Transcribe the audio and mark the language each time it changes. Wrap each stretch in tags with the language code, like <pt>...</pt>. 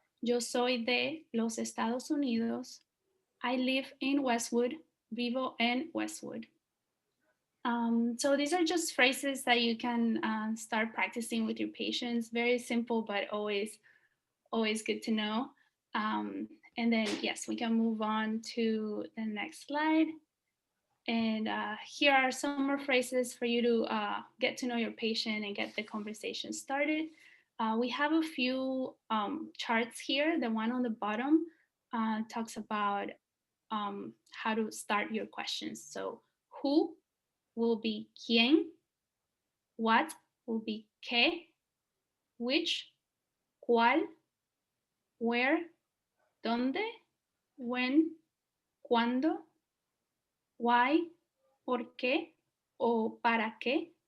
<es>Yo soy de los Estados Unidos.</es> <en>I live in Westwood.</en> <es>Vivo en Westwood.</es> <en>So these are just phrases that you can start practicing with your patients. Very simple, but always good to know. And then, yes, we can move on to the next slide. And here are some more phrases for you to get to know your patient and get the conversation started. We have a few charts here. The one on the bottom talks about how to start your questions. So who will be quién, what will be qué, which, cuál, where, dónde, when, cuándo, why,</en> <es>por qué, o para qué.</es>